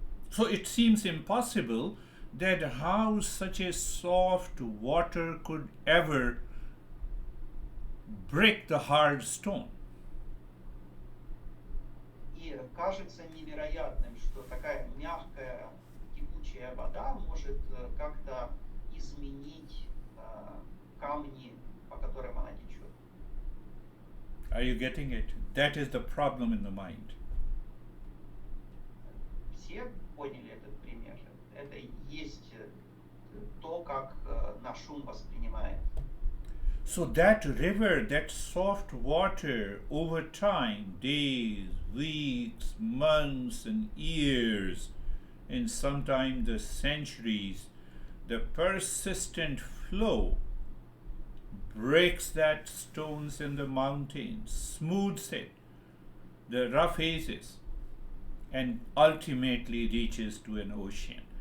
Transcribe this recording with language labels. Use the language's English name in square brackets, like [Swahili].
[English] So it seems impossible that how such a soft water could ever break the hard stone. [Russian] И кажется невероятным, что такая мягкая текучая вода может как-то изменить камни, по которым она течет. [English] Are you getting it? That is the problem in the mind. [Russian] Все поняли этот пример? Это и есть то, как наш ум воспринимает. [English] So that river, that soft water, over time, days, weeks, months, and years, and sometimes the centuries, the persistent flow breaks that stones in the mountains, smooths it, the rough edges, and ultimately reaches to an ocean.